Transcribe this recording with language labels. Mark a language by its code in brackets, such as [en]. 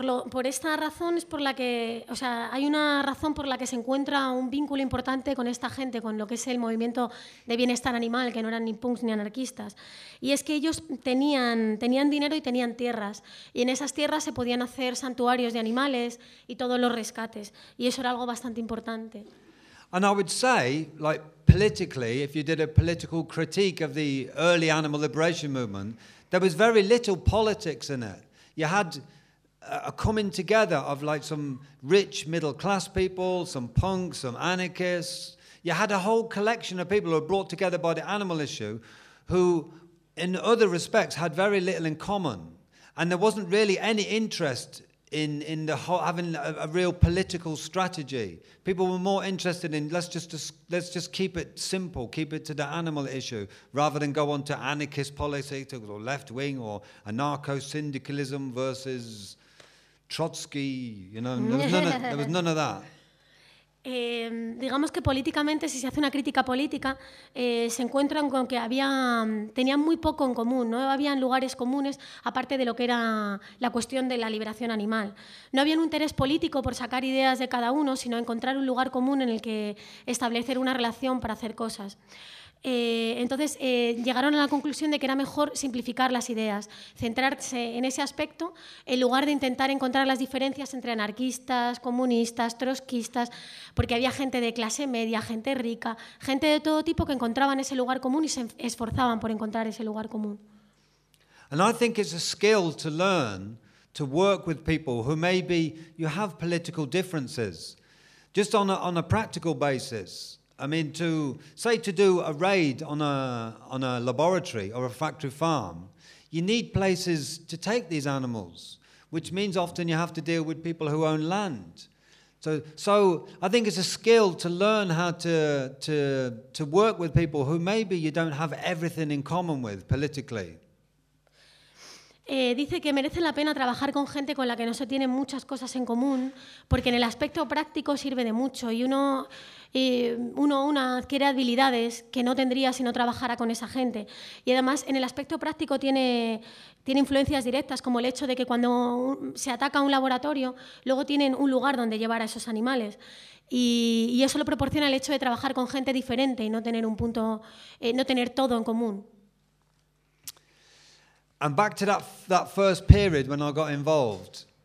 [es] Por esta razón es por la que, o sea, hay una razón por la que se encuentra un vínculo importante con esta gente, con lo que es el movimiento de bienestar animal, que no eran ni punks ni anarquistas. Y es que ellos tenían dinero y tenían tierras. Y en esas tierras se podían hacer santuarios de animales y todos los rescates. Y eso era algo bastante importante. [en] And I would say, like, politically, if you did a political critique of the early animal liberation movement, there was very little politics in it. You had a coming together of like some rich middle class people, some punks, some anarchists. You had a whole collection of people who were brought together by the animal issue who in other respects had very little in common. And there wasn't really any interest in the whole, having a real political strategy. People were more interested in let's just keep it simple, keep it to the animal issue, rather than go on to anarchist politics or left wing or anarcho-syndicalism versus Trotsky, you know, there was none of that. [es] Digamos que políticamente, si se hace una crítica política, se encuentran con que tenían muy poco en común, no habían lugares comunes aparte de lo que era la cuestión de la liberación animal. No había un interés político por sacar ideas de cada uno, sino encontrar un lugar común en el que establecer una relación para hacer cosas. Entonces llegaron a la conclusión de que era mejor simplificar las ideas, centrarse en ese aspecto en lugar de intentar encontrar las diferencias entre anarquistas, comunistas, trotskistas, porque había gente de clase media, gente rica, gente de todo tipo que encontraban ese lugar común y se esforzaban por encontrar ese lugar común. [en] And I think it's a skill to learn to work with people who maybe you have political differences, just on a practical basis. I mean, to say to do a raid on a laboratory or a factory farm, you need places to take these animals, which means often you have to deal with people who own land. So I think it's a skill to learn how to work with people who maybe you don't have everything in common with politically. [es] Dice que merece la pena trabajar con gente con la que no se tienen muchas cosas en común, porque en el aspecto práctico sirve de mucho y uno adquiere habilidades que no tendría si no trabajara con esa gente. Y además, en el aspecto práctico tiene influencias directas, como el hecho de que cuando se ataca un laboratorio, luego tienen un lugar donde llevar a esos animales. Y eso lo proporciona el hecho de trabajar con gente diferente y no tener un punto, no tener todo en común. [en] And back to that first period when I got involved.